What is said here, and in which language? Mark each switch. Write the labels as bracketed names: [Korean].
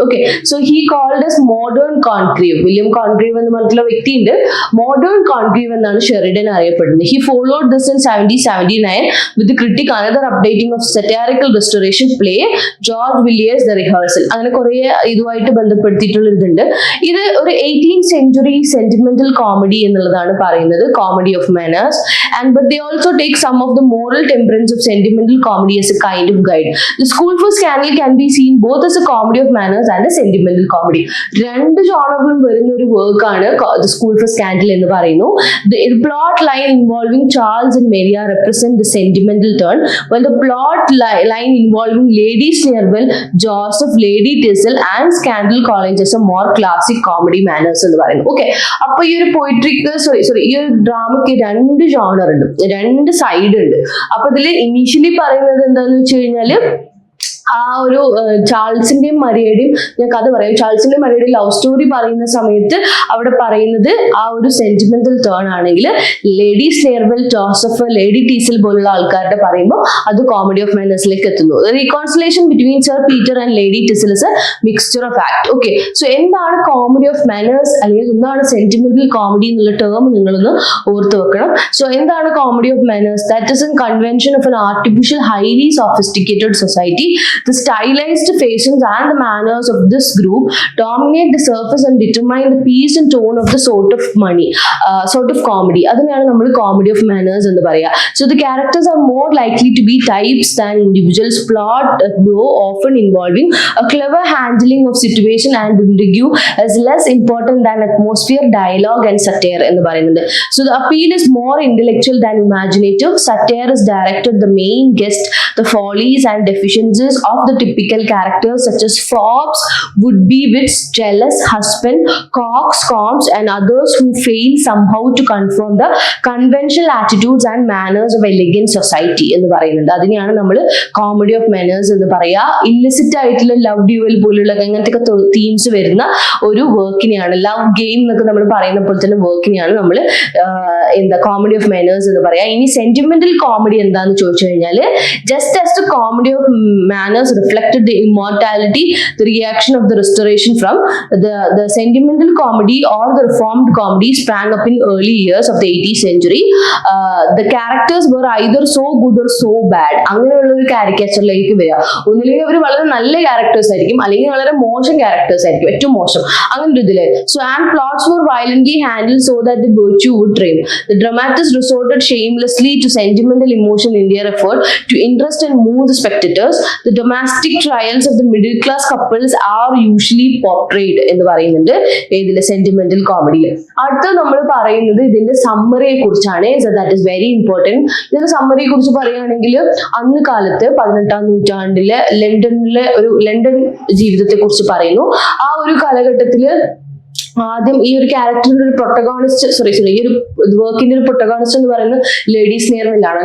[Malayalam] Okay, so [English] He called as modern Congreve. [Malayalam] William കോൺക്രീവ് എന്ന് പറഞ്ഞിട്ടുള്ള വ്യക്തിയുണ്ട്. Modern കോൺക്രീവ് എന്നാണ് ഷെറിഡൻ അറിയപ്പെടുന്നത്. [English] He followed this in 1779 with critic another updating of satirical restoration play George Villiers The Rehearsal. [Malayalam] അങ്ങനെ കുറെ ഇതുമായിട്ട് ബന്ധപ്പെടുത്തിയിട്ടുള്ള ഇതുണ്ട്. ഇത് ഒരു [English] 18th century sentimental comedy [Malayalam] എന്നുള്ളതാണ് പറയുന്നത്, [English] comedy of manners, and but they also take some of the moral temperance of sentimental comedy as a kind of guide. The School for Scandal can be seen both as a comedy of manners and a sentimental comedy. [Malayalam] രണ്ട് ജോണറിലും വരുന്ന ഒരു വർക്കാണ് The School for Scandal എന്ന് പറയുന്നു. [English] The plot line involving Charles and Maria represent the sentimental turn, while the plot line involving Lady Sneerwell, Joseph, Lady Thistle and Scandal College as a more classic comedy manners [Malayalam] എന്ന് പറയുന്നു. Okay, അപ്പൊ ഈ ഒരു പോയിട്രിക്ക് ഈ ഒരു ഡ്രാമയ്ക്ക് രണ്ട് genre ഉണ്ട്, രണ്ട് സൈഡ് ഉണ്ട്. അപ്പൊ ഇതില് ഇനീഷ്യലി പറയുന്നത് എന്താന്ന് വെച്ച് കഴിഞ്ഞാല് ആ ഒരു ചാൾസിന്റെയും മരിയയുടെയും ഞാൻ കഥ പറയാം. ചാൾസിന്റെയും മരിയയുടെയും ലവ് സ്റ്റോറി പറയുന്ന സമയത്ത് അവിടെ പറയുന്നത് ആ ഒരു സെന്റിമെന്റൽ ടേൺ ആണെങ്കിൽ ലേഡി സ്നെയർവെൽ, ജോസഫ്, ലേഡി ടീസൽ പോലുള്ള ആൾക്കാരുടെ പറയുമ്പോൾ അത് കോമഡി ഓഫ് മാനേഴ്സിലേക്ക് എത്തുന്നു. [English] Reconciliation between Sir Peter and Lady Teazle is a mixture of act. [Malayalam] Okay, so എന്താണ് കോമഡി ഓഫ് മാനേഴ്സ് അല്ലെങ്കിൽ എന്താണ് സെന്റിമെന്റൽ കോമഡി എന്നുള്ള ടേം നിങ്ങളൊന്ന് ഓർത്ത് വെക്കണം. സോ എന്താണ് comedy of manners? [English] That is a convention of an artificial highly sophisticated society. The stylized faces and the manners of this group dominate the surface and determine the pace and tone of the sort of comedy. [Malayalam] അതിനെയാണ് നമ്മൾ comedy of manners എന്ന് പറയുക. [English] So the characters are more likely to be types than individuals. Plot though often involving a clever handling of situation and intrigue is less important than atmosphere, dialogue and satire [Malayalam] എന്ന് പറയുന്നത്. [English] So the appeal is more intellectual than imaginative. Satire is directed the main guest the follies and deficiencies of the typical characters such as Forbes, would-be wits, jealous husband, coxcombs and others who fail somehow to confirm the conventional attitudes and manners of elegant society [Malayalam] എന്ന് പറയുന്നുണ്ട്. അതിനെയാണ് നമ്മൾ comedy of മെനേഴ്സ് എന്ന് പറയാ. Illicit ആയിട്ടുള്ള love dual പോലുള്ള അങ്ങനത്തെ themes വരുന്ന ഒരു വർക്കിനെയാണ്, ലവ് ഗെയിം എന്നൊക്കെ നമ്മൾ പറയുന്ന പോലെ തന്നെ വർക്കിനെയാണ് നമ്മൾ എന്താ കോമഡി ഓഫ് മെനേഴ്സ് എന്ന് പറയാ. ഇനി സെന്റിമെന്റൽ കോമഡി എന്താന്ന് ചോദിച്ചു കഴിഞ്ഞാൽ, [English] Just as the comedy of manners reflected the immortality, the reaction of the restoration from the sentimental comedy or the reformed comedy sprang up in early years of the 18th century. The characters were either so good or so bad. [Malayalam] അങ്ങനെയുള്ള ഒരു കാരിക്കേച്ചറിലേക്ക് വരിക. ഒന്നില്ലെങ്കിൽ അവർ വളരെ നല്ല characters ആയിരിക്കും, അല്ലെങ്കിൽ വളരെ മോശം ക്യാരക്ടേഴ്സ് ആയിരിക്കും, ഏറ്റവും മോശം അങ്ങനെ ഒരു ഇതില്. [English] So and plots were violently handled so that the virtue would triumph. The dramatists resorted shamelessly to sentimental emotion in their effort to interest and move the spectators. The domestic trials of the middle class couples are usually portrayed [Malayalam] എന്ന് പറയുന്നുണ്ട് ഇതിലെ sentimental കോമഡിയിൽ. അടുത്ത നമ്മൾ പറയുന്നത് ഇതിന്റെ സമ്മറിയെ കുറിച്ചാണ്. [English] That is very important. [Malayalam] ഇതിന്റെ സമ്മറിയെ കുറിച്ച് പറയുകയാണെങ്കിൽ, അന്ന് കാലത്ത് 18ാം നൂറ്റാണ്ടിലെ ലണ്ടൻ ജീവിതത്തെ കുറിച്ച് പറയുന്നു. ആ ഒരു കാലഘട്ടത്തില് ആദ്യം ഈ ഒരു ക്യാരക്ടറിന്റെ ഒരു പ്രൊട്ടഗോണിസ്റ്റ് ഈ ഒരു വർക്കിന്റെ ഒരു പ്രൊട്ടഗോണിസ്റ്റ് എന്ന് പറയുന്നത് ലേഡി സ്നേർവെല്ലാണ്.